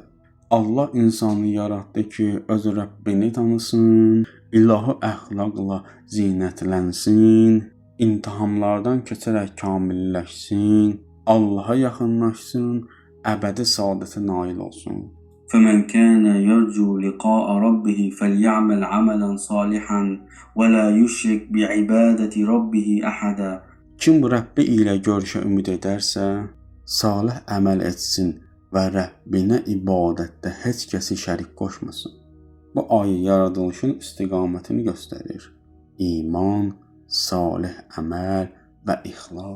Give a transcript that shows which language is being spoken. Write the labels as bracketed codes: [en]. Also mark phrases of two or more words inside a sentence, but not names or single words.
[az] Allah insanı yaratdı ki, öz Rəbbini tanısın, ilahi əxlaqla zinətlənsin, imtahanlardan keçərək kamilləşsin, Allaha yaxınlaşsın, əbədi saadətə nail olsun. [ar] فمن كان يرجو لقاء ربه فليعمل عملا صالحا ولا يشرك بعبادة ربه أحدا. [az] Kim Rəbbi ilə görüşə ümid edərsə, salih əməl etsin və Rəbbinə ibadətdə heç kəsi şərik qoşmasın. Bu ayə yaradılışın istiqamətini göstərir. İman, salih əməl və ixlas.